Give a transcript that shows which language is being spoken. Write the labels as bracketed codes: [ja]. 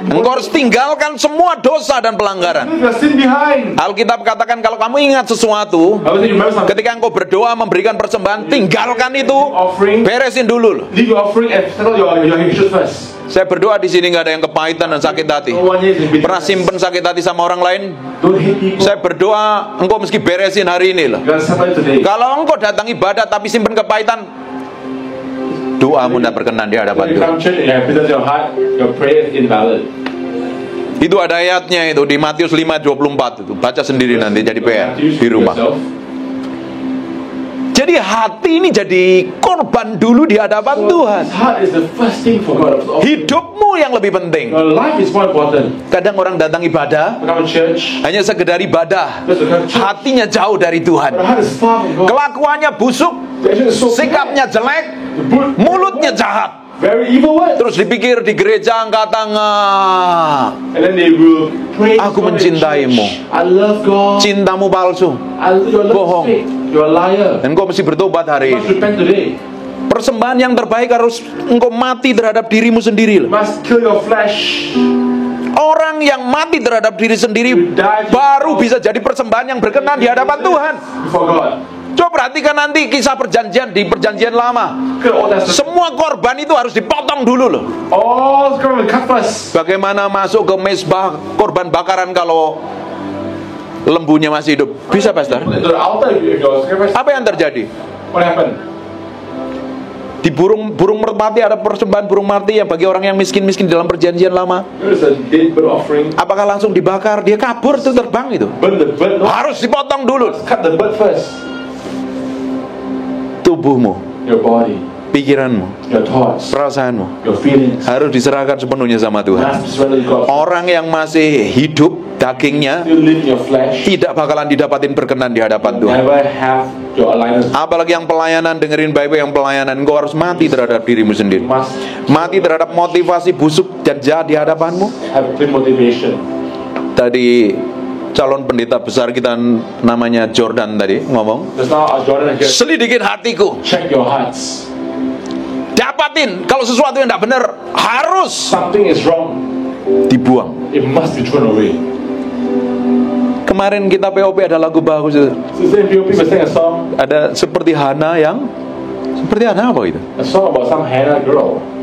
[id] Engkau harus tinggalkan semua dosa dan pelanggaran. [en] Leave your sin behind. [id] Alkitab katakan kalau kamu ingat sesuatu, [en] I was thinking, remember something. [id] ketika engkau berdoa memberikan persembahan, tinggalkan itu, [en] Offering. [id] beresin dulu loh. [en] Leave your offering and settle your issues first. [id] Saya berdoa di sini nggak ada yang kepahitan dan sakit hati. [en] No one is in [id] Pernah simpen sakit hati sama orang lain? [en] Don't hate people. [id] Saya berdoa engkau mesti beresin hari ini loh. [en] You gotta settle it today. [id] Kalau engkau datang ibadah tapi simpen kepahitan, doamu tidak berkenan di hadapan [en] When you [id] Tuhan. [en] come to church and you have bitterness in your heart, your prayer is invalid. [id] Itu ada ayatnya itu di Matius 5:24 itu. Baca sendiri nanti jadi PR di rumah. Jadi hati ini jadi korban dulu di hadapan Tuhan. [en] His heart is the first thing for God. [id] Hidupmu yang lebih penting. [en] Your life is more important. [id] Kadang orang datang ibadah [en] Come to church. [id] hanya sekedar ibadah, [en] Just to come to church. [id] hatinya jauh dari [en] Your [id] Tuhan. [en] heart is far from God. [id] Kelakuannya busuk, [en] The action is so [id] sikapnya [en] bad. [id] jelek, [en] The good- [id] mulutnya jahat. [en] Very evil words. [id] Terus dipikir di gereja angkat tangan. [en] And then they will praise [id] Aku [en] God in [id] mencintaimu. [en] church. I love God. [id] Cintamu palsu. [en] Your love [id] Bohong. [en] is fake. You're a liar. [id] Dan kau mesti bertobat hari [en] You must [id] ini. [en] repent today. [id] Persembahan yang terbaik harus engkau mati terhadap dirimu sendiri. [en] You must kill your flesh. [id] Orang yang mati terhadap diri sendiri baru bisa jadi persembahan yang berkenan di hadapan Tuhan. [en] Before God. [id] Coba perhatikan nanti kisah perjanjian di perjanjian lama. [en] Look at all that stuff. [id] Semua korban itu harus dipotong dulu loh. [en] All the government cut first. [id] Bagaimana masuk ke mezbah korban bakaran kalau lembunya masih hidup? Bisa, Pastor? [en] Into the altar if your sacrifice. [id] Apa yang terjadi? [en] What happened? [id] Di burung merpati ada persembahan burung merpati yang bagi orang yang miskin-miskin dalam perjanjian lama. [en] There is a dead bird offering. [id] Apakah langsung dibakar? Dia kabur tuh terbang itu. [en] Burn the bird. No. [id] Harus dipotong dulu. [en] Cut the bird first. [id] Tubuhmu, [en] Your body. [id] pikiranmu, [en] Your thoughts. [id] perasaanmu [en] Your feelings. [id] harus diserahkan sepenuhnya sama Tuhan. [en] Must surrender to God. [id] Orang yang masih hidup dagingnya [en] Still live in your flesh. [id] tidak bakalan didapatin berkenan di hadapan Tuhan. [en] Never have your alignment. [id] Apalagi yang pelayanan, dengerin baik-baik yang pelayanan, engkau harus mati terhadap dirimu sendiri. [en] Must [id] Mati terhadap motivasi busuk dan jahat di hadapanmu. [en] have clear motivation. [id] Tadi calon pendeta besar kita namanya Jordan tadi ngomong, [en] Just now, Jordan here. [id] selidikin hatiku, [en] Check your hearts. [id] dapatin kalau sesuatu yang tidak benar harus [en] Something is wrong. [id] dibuang. [en] It must be thrown away. [id] Kemarin kita POP ada lagu bagus itu. [en] So then people sing a song. [id] Ada seperti Hana yang seperti Hana apa itu? [en] A song about some Hannah girl.